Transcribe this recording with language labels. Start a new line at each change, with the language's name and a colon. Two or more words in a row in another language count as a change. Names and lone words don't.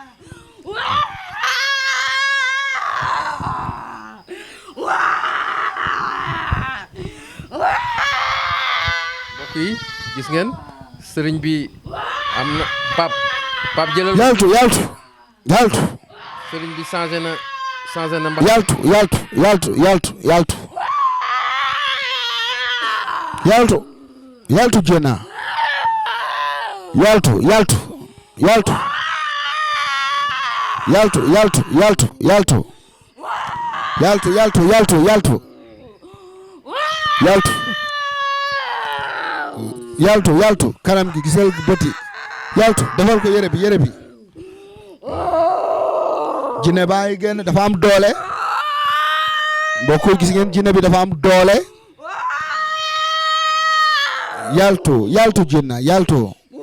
Wolof: mbokk yi gis ngeen sëriñ bi am na pap jëlal yaltu sëriñ bi changé na mbax yaltu jena yaltu kanam gi gisal bëti yaltu defal ko yére bi jinne baa ngi génn dafa am doole mbokk gis ngeen jinne bi dafa am doole yaltu jinna yaltu